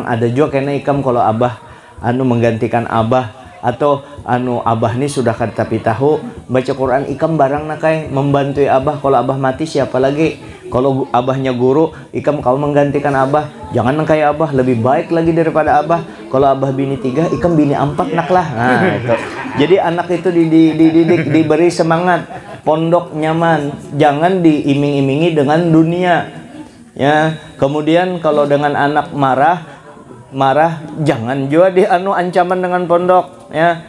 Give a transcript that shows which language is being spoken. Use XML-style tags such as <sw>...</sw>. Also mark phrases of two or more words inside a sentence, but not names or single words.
<bjn>Ada juga kena ikam kalau abah menggantikan abah, atau abah ini sudah tapi tahu baca Quran, ikam barang nakai membantu abah. Kalau abah mati siapa lagi? Kalau abahnya guru, ikam kau menggantikan abah. Jangan kayak abah, lebih baik lagi daripada abah. Kalau abah bini 3, ikam bini 4 naklah. Nah itu. Jadi anak itu dididik, diberi semangat. Pondok nyaman, jangan diiming-imingi dengan dunia ya. Kemudian kalau dengan anak marah jangan juga ancaman dengan pondok ya.</bjn>